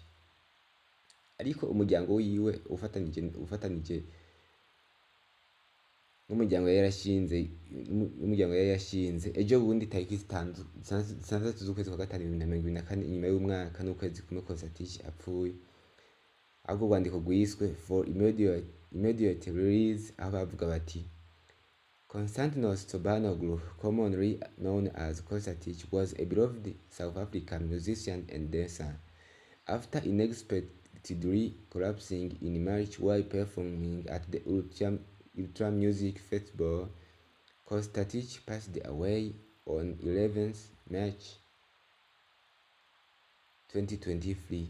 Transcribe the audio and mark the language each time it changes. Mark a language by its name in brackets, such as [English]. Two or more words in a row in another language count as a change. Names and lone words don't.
[Rundi] Ariko umuryango wiwe ufatanije n'umuryango yari yarashinze ejo bundi tariki 6 z'ukwezi kwa gatanu 2024, inyuma y'umwaka n'ukwezi kumwe COSTA TITCH apfuye, ahubwo urwandiko rwiswe [English] for immediate release, [Rundi] aho bavuga bati Constantinos Tsobanoglu, [English] commonly known as COSTA TITCH, was a beloved South African musician and dancer. After unexpectedly collapsing in March while performing at the Ultra Music Festival, COSTA TITCH passed away on 11th March 2023.